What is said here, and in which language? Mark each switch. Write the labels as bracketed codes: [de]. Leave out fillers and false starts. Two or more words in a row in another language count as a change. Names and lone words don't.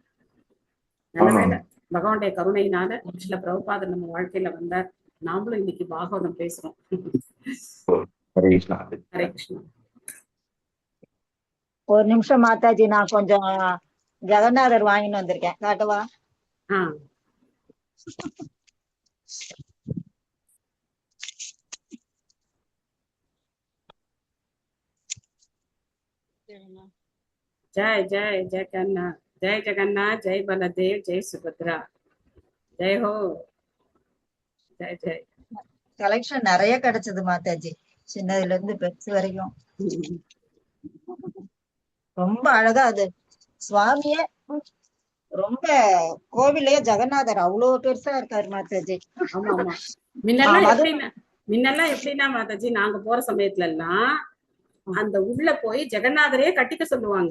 [ta] நல்ல வேலை பகவானுடைய கருணையினால சில பிரபுபாதர் நம்ம வாழ்க்கையில வந்தார். நாமளும் இன்னைக்கு பாகவதம் பேசுறோம். ஹரே கிருஷ்ணா. ஹரே கிருஷ்ணா. ஒரு நிமிஷம் மாதாஜி, நான் கொஞ்சம் ஜெகநாதர் வாங்கிட்டு வந்திருக்கேன், காட்டவா? [hi] जय जय जगन्नाथ, जय जगन्नाथ, जय बलदेव, जय सुभद्रा, जय हो, जय जय. [ta] கலெக்ஷன் நிறைய கிடைச்சது மாதாஜி, சின்னதுல இருந்து பெருசு வரைக்கும். ரொம்ப அழகா அது சுவாமியே ரொம்ப கோவிலையே ஜெகநாதர் அவ்வளவு பெருசா இருக்காரு மாதாஜி. ஆமா ஆமா. முன்னெல்லாம் எப்படின்னா மாதாஜி, நாங்க போற சமயத்துல எல்லாம் அந்த உள்ள போய் ஜெகநாதரையே கட்டிக்க சொல்லுவாங்க.